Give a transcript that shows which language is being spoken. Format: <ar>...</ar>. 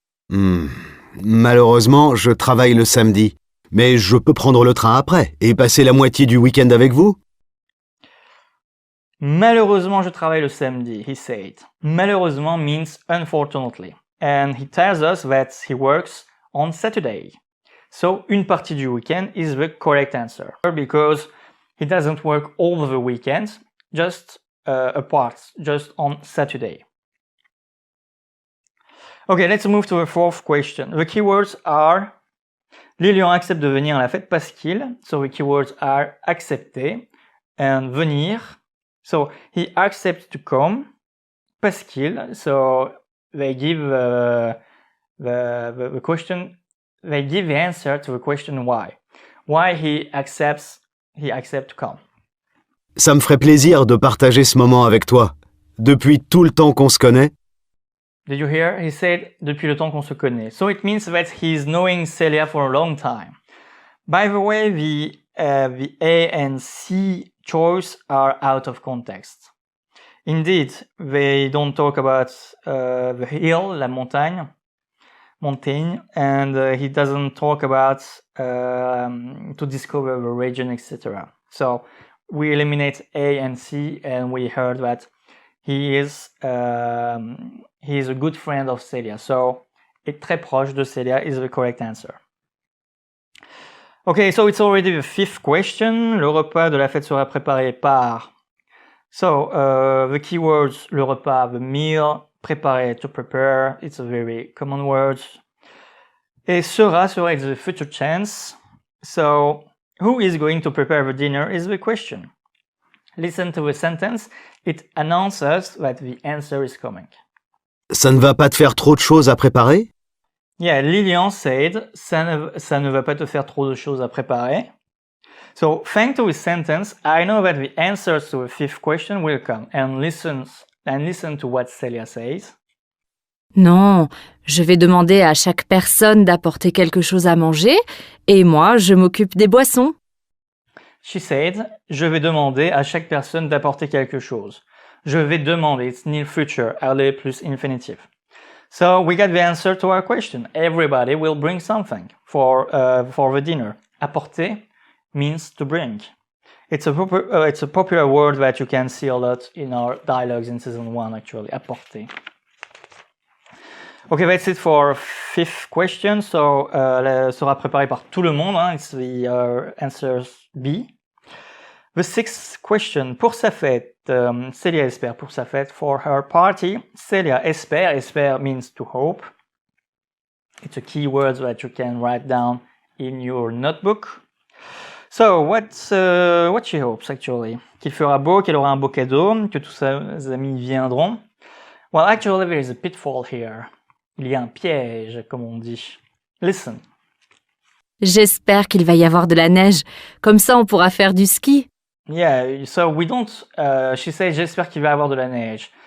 <fr>Malheureusement, je travaille le samedi. Mais je peux prendre le train après et passer la moitié du week-end avec vous? Malheureusement, je travaille le samedi,</fr> <en>he said. Malheureusement means unfortunately. And he tells us that he works on Saturday. So,</en> <fr>une partie du week-end</fr> <en>is the correct answer. Because he doesn't work all the weekends, just apart, just on Saturday. Okay, let's move to the fourth question. The keywords are</en> <fr>Lilian accepte de venir à la fête parce qu'il.</fr> <en>So the keywords are accepter and venir. So he accepts to come</en> <fr>parce qu'il.</fr> <en>So they give the question. They give the answer to the question why. Why he accepts to come.</en> <fr>Ça me ferait plaisir de partager ce moment avec toi. Depuis tout le temps qu'on se connaît,</fr> <en>Did you hear? He said</en> <fr>depuis le temps qu'on se connaît.</fr> <en>So it means that he's knowing Celia for a long time. By the way, the A and C choice are out of context. Indeed, they don't talk about the hill, la montagne, and he doesn't talk about to discover the region, etc. So we eliminate A and C, and we heard that he is a good friend of Celia. So</en> <fr>est très proche de Celia</fr> <en>is the correct answer. Okay, so it's already the fifth question.</en> <fr>Le repas de la fête sera préparé par.</fr> <en>So the keywords, le repas, the meal, préparer, to prepare, it's a very common word.</en> <fr>Et sera</fr> <en>is the future tense. So who is going to prepare the dinner is the question. Listen to the sentence. It announces that the answer is coming.</en> <fr>ça ne va pas te faire trop de choses à préparer?</fr> <en>Yeah, Lilian said,</en> <fr>ça ne va pas te faire trop de choses à préparer.</fr> <en>So, thanks to this sentence, I know that the answers to the fifth question will come. And listen to what Celia says.</en> <fr>Non, je vais demander à chaque personne d'apporter quelque chose à manger et moi, je m'occupe des boissons.</fr> <en>She said,</en> <fr>je vais demander à chaque personne d'apporter quelque chose. Je vais demander,</fr> <en>it's near future, aller plus infinitive. So we got the answer to our question. Everybody will bring something for the dinner. Apporter means to bring. It's a popular word that you can see a lot in our dialogues in season 1 actually. Apporter. Okay, that's it for fifth question.</en> <fr>So sera préparé par tout le monde. Hein?</fr> <en>It's the answers B. The sixth question.</en> <fr>Pour sa fête, Celia espère pour sa fête.</fr> <en>For her party, Celia espère. Espère means to hope. It's a key word that you can write down in your notebook. So, what she hopes actually?</en> <fr>Qu'il fera beau, qu'elle aura un beau cadeau, que tous ses amis viendront.</fr> <en>Well, actually, there is a pitfall here.</en> <fr>Il y a un piège, comme on dit.</fr> <en>Listen.</en> <fr>J'espère qu'il va y avoir de la neige. Comme ça, on pourra faire du ski.</fr> <en>Yeah, so we don't, she says,</en> <fr>j'espère qu'il va y avoir de la neige.</fr>